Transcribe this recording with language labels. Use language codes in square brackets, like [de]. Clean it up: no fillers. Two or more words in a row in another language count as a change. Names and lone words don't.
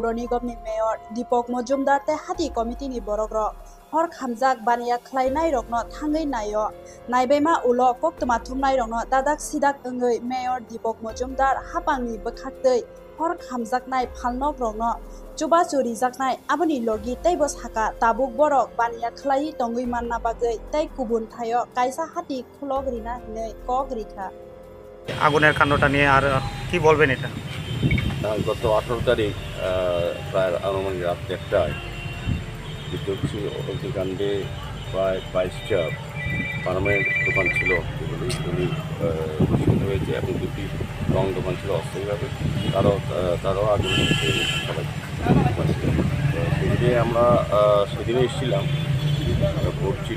[trp] निगमनि मेयर दीपक मजुमदार ते हाती कमिटिनि बरग्र हर खामजाक बानिया ख्लायनाय रगनो थांगै नायो नायबेमा उलो कक्तमा थुमनाय रगनो दादाक सिदाक अंगै मेयर दीपक मजुमदार हापांनि बखाक्तै हर खामजाकनाय फालनक रगनो चुबा चुरि जाकनाय आबनि लगी तैबो साका ताबुक बरक बानिया ख्लायि तंगै मानना बागै तै कुबुन थायो कायसा हाती खुलगरिना हिनै कगरिखा [bn] আগুনের কাণ্ডটা নিয়ে আর কি বলবেন এটা? গত 18 তারিখ প্রায় আনুমানিক রাত 1টায় বিদ্যুৎ অগ্নিকাণ্ডে প্রায় 22টা পারমানেন্ট দোকান ছিল যেগুলি নিষিদ্ধ হয়েছে এবং 2টি রং দোকান ছিল অস্থায়ীভাবে তারও আগুন সবাই সেদিনে আমরা সেদিনে এসেছিলাম ভোট ছিল।